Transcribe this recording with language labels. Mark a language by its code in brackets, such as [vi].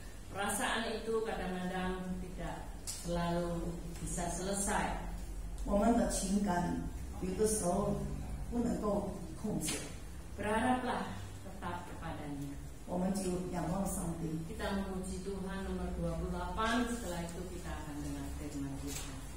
[id] Perasaan itu kadang-kadang tidak selalu bisa selesai. [zh] 我们的情感有的时候不能够控制。 [id] Berharaplah tetap kepadanya. [zh] 我们就仰望上帝。 [id] Kita memuji Tuhan nomor 28. Setelah itu kita akan dengar firman Tuhan.